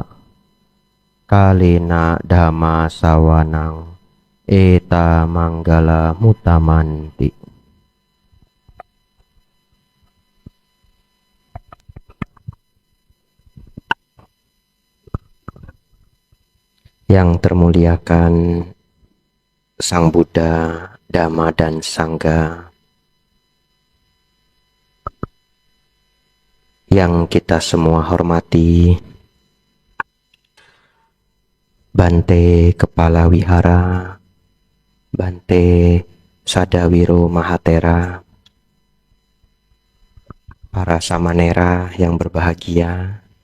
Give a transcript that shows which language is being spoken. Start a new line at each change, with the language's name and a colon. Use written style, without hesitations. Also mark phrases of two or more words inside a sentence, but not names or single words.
Pali: Kalena dhamma sawanang eta manggala mutamanti.
Indonesian: Yang termuliakan Sang Buddha, Dhamma dan Sangha, yang kita semua hormati, Bante Kepala Wihara, Bante Sadawiro Mahatera, para samanera yang berbahagia,